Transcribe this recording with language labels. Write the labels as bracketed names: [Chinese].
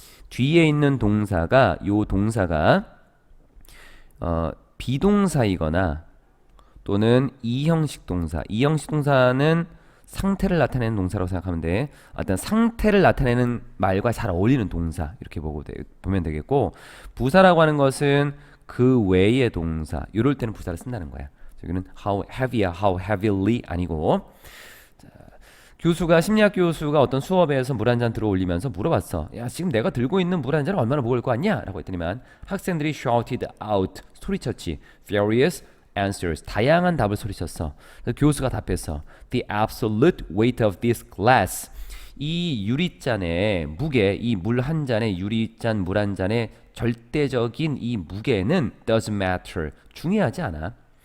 [Korean] 뒤에 있는 동사가, 요 동사가 비동사이거나 또는 이형식 동사, 이형식 동사는 상태를 나타내는 동사라고 생각하면 돼. 어떤 상태를 나타내는 말과 잘 어울리는 동사 이렇게 보면 되겠고, 부사라고 하는 것은 그 외의 동사, 이럴 때는 부사를 쓴다는 거야. 여기는 [English] how heavy [Korean] 야, [English] how heavily [Korean] 아니고. 자, 심리학 교수가 어떤 수업에서 물 한 잔 들어 올리면서 물어봤어. 야, 지금 내가 들고 있는 물 한 잔은 얼마나 무거울 것 같냐? 라고 했더니만 학생들이 [English] shouted out, [Korean] 소리쳤지. [English] various answers, [Korean] 다양한 답을 소리쳤어. 그래서 교수가 답했어. [English] The absolute weight of this glass, [Korean] 이 유리잔의 무게, 이 물 한 잔의 유리잔 물 한 잔의 절대적인 이 무게는 [English] doesn't matter, [Korean] 중요하지 않아.